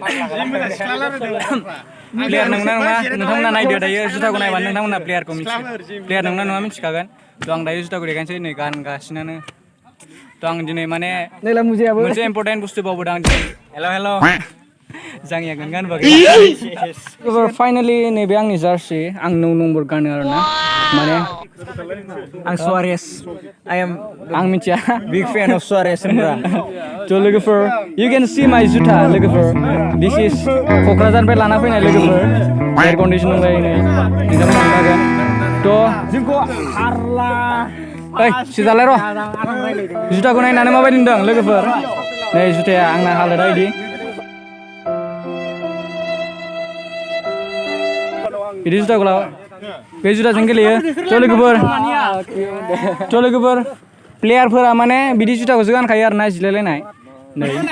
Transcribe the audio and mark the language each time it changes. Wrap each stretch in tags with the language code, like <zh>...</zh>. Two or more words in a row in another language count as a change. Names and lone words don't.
<brx>प्लेयार नंगौना नङा नोंथांमोना नायदो दायो जुथाखौ नायबानो नोंथांमोना प्लेयारखौ मिथिगोन प्लेयार नंगौना नङा मिथिखागोन थ' आं दायो जुथाखौ देखायनोसै नै गानगासिनानो थ' आं दिनै माने मोनसे इम्पर्टेन्ट बुस्थु बावबोदों आं दिनै हेल' जाङिया गान फाइनालि नैबे आंनि जार्सि आं 9 नम्बर गानो आरोना माने आं सुवारेस आं मिथिया</brx> <en>big fan of Suarez</en> <brx>होनब्रा थ' लोगोफोर</brx> <en>you can see my</en> <brx>जुथा लोगोफोर</brx> <en>this is</en> <brx>क'क्राझारनिफ्राय लाना फैनाय लोगोफोर</brx> <en>air condition</en> <brx>दंलायो नै नोंथांमोन नुखागोन थ' जोंखौ हारला ओइ सिजालाय र' जुथाखौ नायनानै माबायदि नुदों लोगोफोर नै जुथाया आंना हालोदा इदि बिदि जुथाखौ लाबा बे जुथाजों गेलेयो थ' लोगोफोर प्लेयारफोरा माने बिदि जुथाखौसो गानखायो आरोना जिलायलायनाय नै</brx>